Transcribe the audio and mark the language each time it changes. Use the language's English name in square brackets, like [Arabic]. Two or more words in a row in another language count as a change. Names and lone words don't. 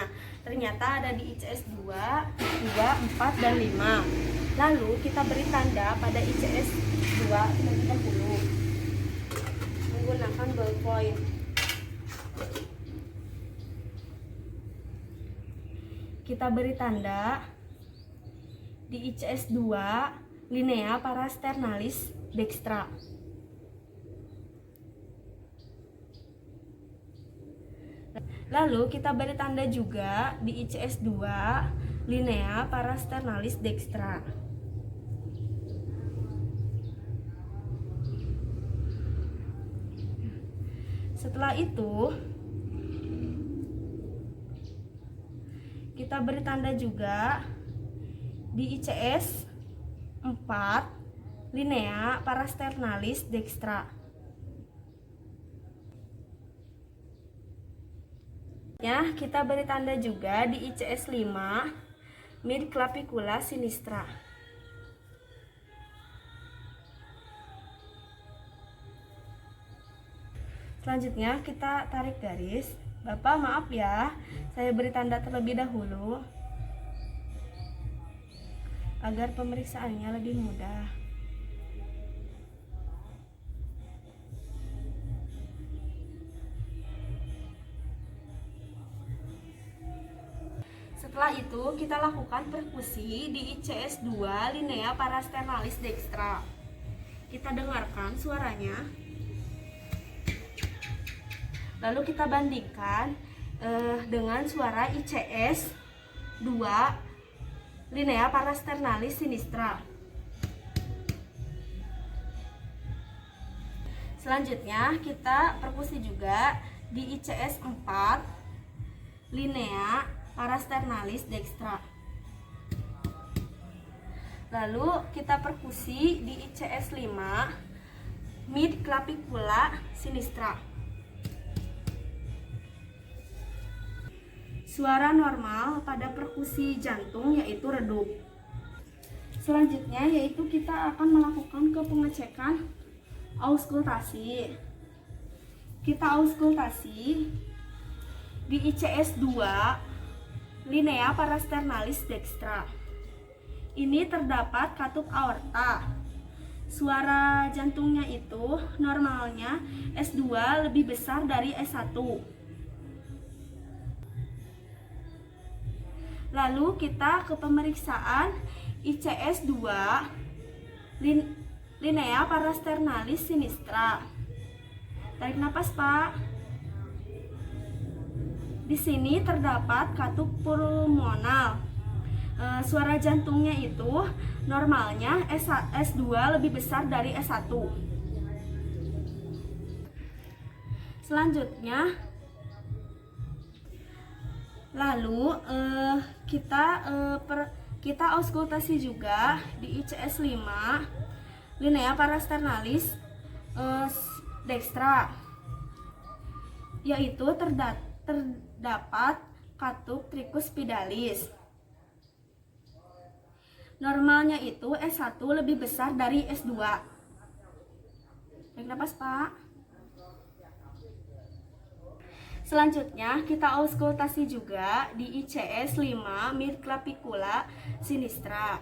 [Indonesian] Ternyata ada di ICS 2, 4, dan 5. Lalu kita beri tanda pada ICS 2 terlebih dahulu. menggunakan ballpoint. Kita beri tanda di ICS 2 [Latin] linea parasternalis dextra. [Indonesian] Lalu kita beri tanda juga di ICS 2 [Latin] linea parasternalis dextra. [Indonesian] Setelah itu kita beri tanda juga di ICS 4 [Latin] linea parasternalis dextra. [Indonesian] Ya, kita beri tanda juga di ICS 5 [Latin] mid clavicula sinistra. [Indonesian] Selanjutnya kita tarik garis. Bapak maaf ya, saya beri tanda terlebih dahulu agar pemeriksaannya lebih mudah. Setelah itu kita lakukan perkusi di ICS 2 [Latin] linea parasternalis dextra. [Indonesian] Kita dengarkan suaranya. Lalu kita bandingkan dengan suara ICS 2 [Latin] linea parasternalis sinistra. [Indonesian] Selanjutnya kita perkusi juga di ICS 4 [Latin] linea parasternalis dextra. [Indonesian] Lalu kita perkusi di ICS 5 [Latin] mid clavicula sinistra. [Indonesian] Suara normal pada perkusi jantung yaitu redup. Selanjutnya yaitu kita akan melakukan pengecekan auskultasi. Kita auskultasi di ICS 2 [Latin] linea parasternalis dextra. [Indonesian] Ini terdapat katup aorta. Suara jantungnya itu normalnya S2 lebih besar dari S1. Lalu kita ke pemeriksaan ICS 2 [Latin] linea parasternalis sinistra. [Indonesian] Tarik napas, Pak. Di sini terdapat katup pulmonal. Suara jantungnya itu normalnya S2 lebih besar dari S1. Selanjutnya lalu kita auskultasi juga di ICS 5 [Latin] linea parasternalis dextra, [Indonesian] yaitu terdapat katup tricuspidalis. Normalnya itu S1 lebih besar dari S2. Tarik napas, Pak. Selanjutnya kita auskultasi juga di ICS 5 [Latin] mid clavicula sinistra.